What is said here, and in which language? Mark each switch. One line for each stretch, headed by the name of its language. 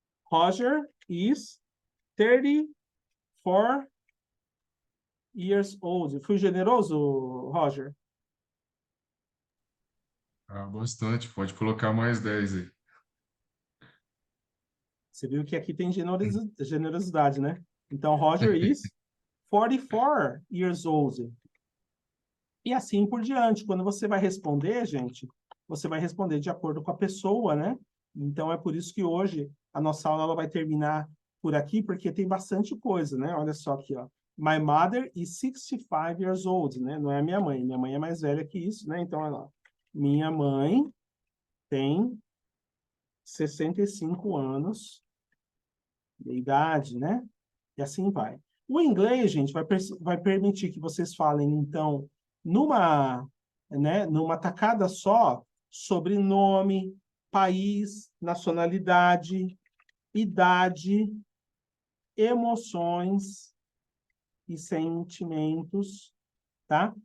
English: Roger is 34 years old.
Portuguese: Fui generoso, Roger? Ah, bastante. Pode colocar mais 10 aí. Você viu que aqui tem generosidade, né? Então,
English: Roger is 44 years old.
Portuguese: E assim por diante. Quando você vai responder, gente, você vai responder de acordo com a pessoa, né? Então, é por isso que hoje a nossa aula ela vai terminar por aqui, porque tem bastante coisa, né? Olha só aqui, ó.
English: My mother is 65 years old, né?
Portuguese: Não é a minha mãe. Minha mãe é mais velha que isso, né? Então, olha lá. Minha mãe tem 65 anos de idade, né? E assim vai. O inglês, gente, vai permitir que vocês falem, então, numa tacada só, sobrenome, país, nacionalidade, idade, emoções e sentimentos, tá?